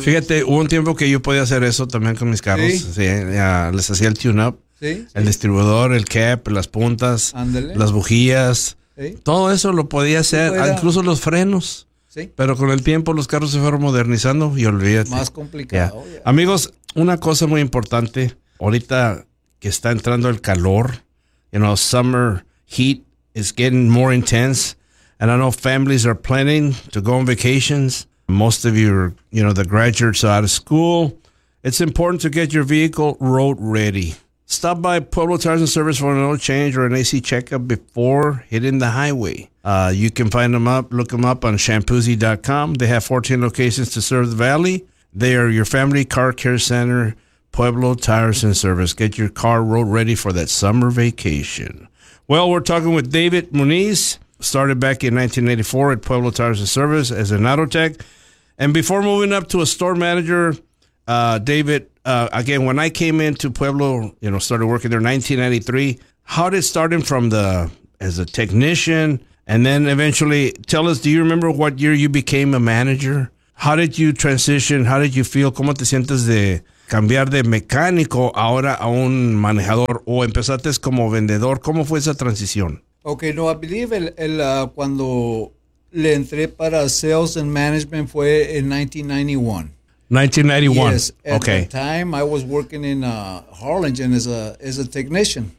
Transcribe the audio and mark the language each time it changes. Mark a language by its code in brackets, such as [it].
[es] Fíjate, hubo un tiempo que yo podía hacer eso también con mis carros. Sí, sí, ya, les hacía el tune-up. Sí. El sí. Distribuidor, el cap, las puntas. Ándale. Las bujías. Sí. Todo eso lo podía hacer, sí, incluso los frenos. Sí. Pero con el tiempo los carros se fueron modernizando y olvídate. Más complicado. Ya. Amigos, una cosa muy importante. Ahorita que está entrando el calor, [en] you know, summer heat is getting more intense, and I know families are planning to go on vacations. Most of you, the graduates are out of school. It's important to get your vehicle road ready. Stop by Pueblo Tires and Service for an oil change or an AC checkup before hitting the highway. You can look them up on shampoozy.com. They have 14 locations to serve the valley. They are your family car care center. Pueblo Tires and Service. Get your car road ready for that summer vacation. Well, we're talking with David Muniz. Started back in 1984 at Pueblo Tires and Service as an auto tech. And before moving up to a store manager, David, again, when I came into Pueblo, started working there in 1993, how did starting from as a technician and then eventually tell us, do you remember what year you became a manager? How did you transition? How did you feel? [es] ¿Cómo te sientes de... cambiar de mecánico ahora a un manejador o empezaste como vendedor? ¿Cómo fue esa transición? [en] Ok, no, I believe [es] cuando le entré para [en] sales and management [es] fue en [en] 1991. Yes, at that time I was working in Harlingen as a technician.